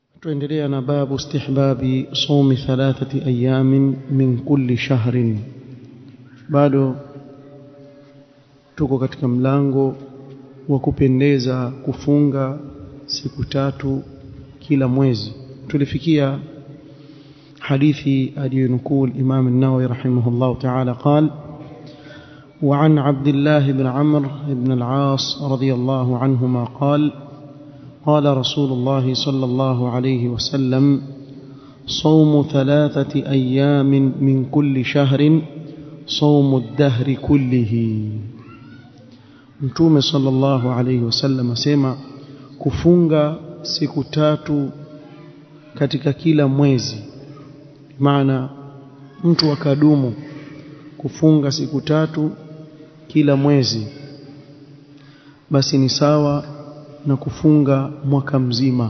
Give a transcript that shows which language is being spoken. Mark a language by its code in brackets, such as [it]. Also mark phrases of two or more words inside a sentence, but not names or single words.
[sw] tuendelea na [ar] باب استحباب صوم 3 أيام من كل شهر. [sw] Bado tuko katika mlango wa kupendeza kufunga siku 3 kila mwezi. Tulifikia hadithi aliyonukuu [ar] Imam an-Nawawi رحمه الله تعالى قال وعن عبد الله بن عمرو بن العاص رضي الله عنهما قال قال رسول الله صلى الله عليه وسلم صوم 3 أيام من كل شهر صوم الدهر كله. [sw] Mtume [ar] صلى الله عليه وسلم [sw] asema kufunga siku 3 katika kila mwezi, maana mtu akadumu kufunga siku 3 kila mwezi, basi ni sawa na kufunga mwaka mzima.